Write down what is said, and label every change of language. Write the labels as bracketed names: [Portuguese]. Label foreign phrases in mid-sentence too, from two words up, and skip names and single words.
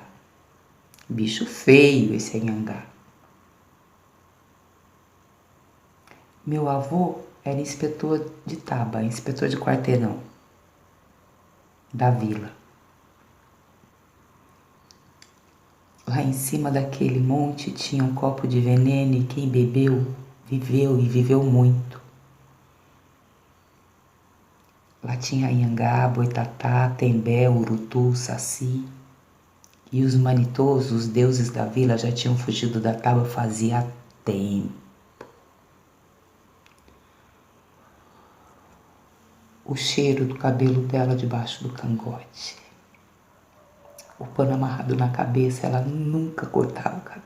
[Portuguese] Bicho feio esse anhangá. Meu avô era inspetor de taba, inspetor de quarteirão da vila. Lá em cima daquele monte tinha um copo de veneno e quem bebeu, viveu e viveu muito. Lá tinha anhangá, boitatá, tembé, urutu, saci. E os manitosos, os deuses da vila, já tinham fugido da tábua fazia tempo. O cheiro do cabelo dela debaixo do cangote. O pano amarrado na cabeça, ela nunca cortava o cabelo.